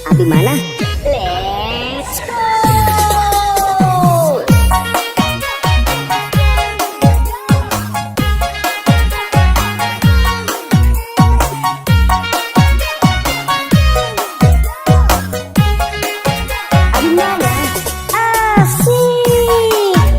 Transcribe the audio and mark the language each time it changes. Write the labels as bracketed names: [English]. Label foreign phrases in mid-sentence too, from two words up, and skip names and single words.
[Indonesian] mana? [English] Let's go. [Indonesian] Abi mana? Asik.